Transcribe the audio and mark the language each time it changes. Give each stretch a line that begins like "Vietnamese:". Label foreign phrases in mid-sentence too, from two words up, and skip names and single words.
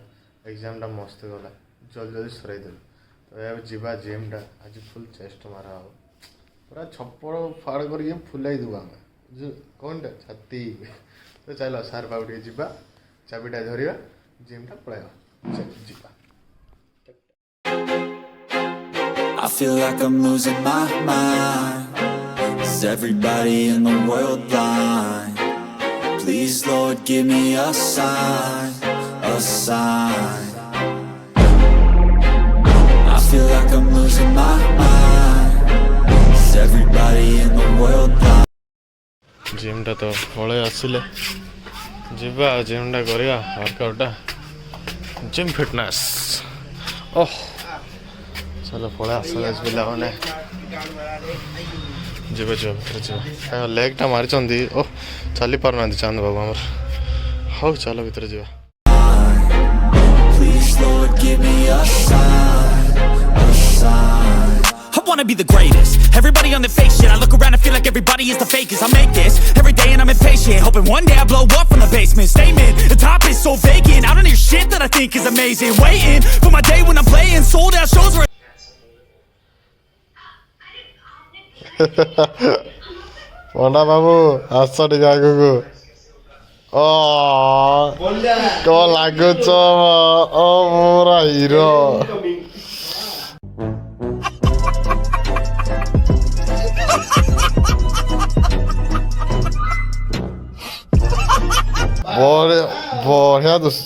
Odia: ଏକ୍ଜାମ୍ଟା ମସ୍ତ ଗଲା, ଜଲ୍ଦି ସରେଇଦେଲୁ। ତ ଏବେ ଯିବା ଜିମ୍ଟା। ଆଜି
English: full chest
Odia: ମାରା ହବ, ପୁରା
Hindi: छप्पर फाड़
Odia: କରିକି ଫୁଲାଇ ଦେବୁ ଆମେ। କ'ଣଟା ଛାତି। ତ ଚାଲ ସାର୍ ପାଖକୁ ଟିକେ ଯିବା, ଚାବିଟା ଧରିବା, ଜିମ୍ଟା ପଳାଇବା। ଯିବା।
English: I feel like I'm losing my mind. Is everybody in the world blind? Please Lord give me a sign, a sign. I feel like I'm losing my mind. Is everybody in the world blind?
Odia: ଜିମ୍ଟା ତ ପଳେଇ ଆସିଲେ, ଯିବା ଜିମ୍ଟା କରିବା ୱାର୍କଆଉଟ୍ଟା,
English: gym fitness.
Odia: ଓହ ଚାଲ ପଳେଇ ଆସ ପିଲାମାନେ, ଯିବେ ଭିତରେ ଯିବା। କାରଣ ଲେଗ୍ଟା ମାରିଛନ୍ତି, ଓହ ଚାଲି ପାରୁନାହାନ୍ତି ଚାନ୍ଦ ବାବୁ ଆମର। ହଉ ଚାଲ ଭିତରେ ଯିବା।
English: Please Lord give me a sign, a sign. I wanna be the greatest. Everybody on the fake shit. I look around and feel like everybody is the fakest. I make this every day and I'm impatient, hoping one day I blow up from the basement. Statement, the top is so vacant. I don't hear shit that I think is amazing. Waiting for my day when I'm playing sold out shows where
Odia: ପଣ୍ଡା ବାବୁ ଆସ ଟିକେ ଆଗକୁ। ଓ କ'ଣ ଲାଗୁଛ ଓ ମୋରା ହିରୋ। ବଢ଼ିଆ ଦୁସୁଛ।